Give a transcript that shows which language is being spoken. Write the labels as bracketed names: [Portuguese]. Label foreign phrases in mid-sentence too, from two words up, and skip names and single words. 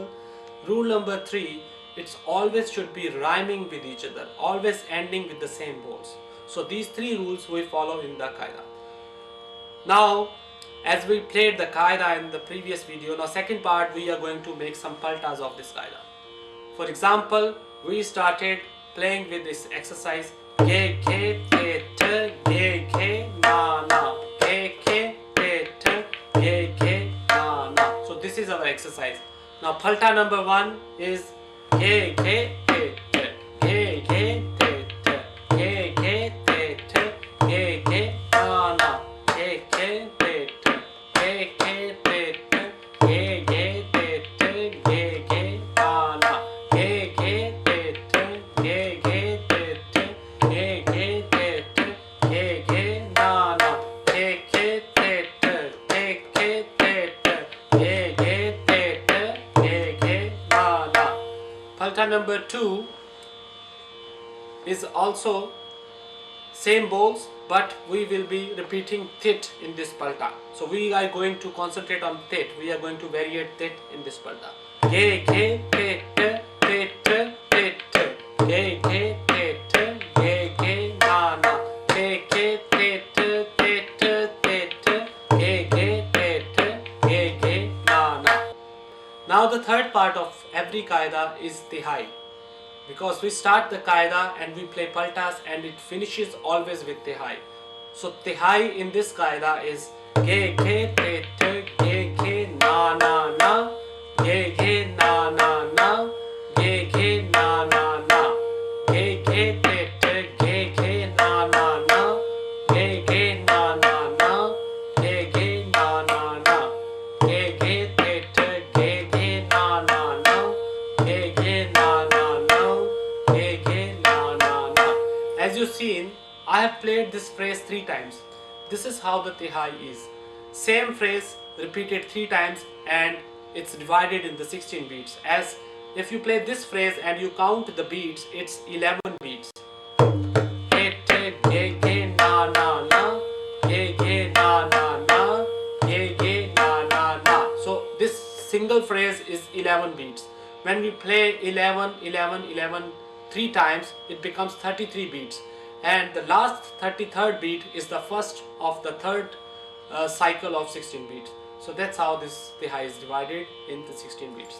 [English] Rule number 3, it's always should be rhyming with each other, always ending with the same bowls. So these 3 rules we follow in the qaida. Now, as we played the qaida in the previous video, now second part we are going to make some paltas of this qaida. For example, we started playing with this exercise ge, ge, te, te, ge, ge, na, na, ge, ge, te, te, ge, ge, na, na. So this is our exercise. Now palta number 1 is ge, ge, te, te, ge, ge, te, te, ge, ge, te, te, ge, ge, na, na, ge, ge, te, te, ge, ge, te, te, ge, ge, te, te, ge, ge, na, na, ge, ge, te, te, ge, ge, te, te, ge, ge, te, te, ge, ge, na, na, ge, ge, te, te, ge, ge, te, te, ge, ge, te, te, ge, ge, na, na. Palta number 2 is also same bowls, but we will be repeating tit in this palta. So we are going to concentrate on tit. We are going to variate tit in this palta. Ge, ge, te, te, te, te, te, te, ge, ge, te, te, ge, ge, na, na, ge, ge, te, te, te, te, te, te, ge, ge, te, te, ge, ge, na, na. Now the third part of every qaida is tihai, because we start the qaida and we play paltas and it finishes always with tihai. So tihai in this qaida is ge, ge, te, te, ge, ge, na, na, na, ge, ge, na, na, na, ge, ge, na, na, na, ge, ge, te, te, ge, ge, na, na, na, ge, ge, na, na, na, ge, ge, na, na, na, ge, ge, te, te, ge, ge, na, na, na, ge, ge, na, na, na, ge, ge, na, na, na. As you've seen, I have played this phrase 3 times. This is how the tihai is. Same phrase repeated 3 times, and it's divided in the 16 beats. As if you play this phrase and you count the beats, it's 11 beats. Ge, te, ge, ge, na, na, na, ge, ge, na, na, na, ge, ge, na, na, na. So this single phrase is 11 beats. When we play 11, 11, 11, 3 times, it becomes 33 beats, and the last 33rd beat is the first of the third cycle of 16 beats. So that's how this Tihai is divided into 16 beats.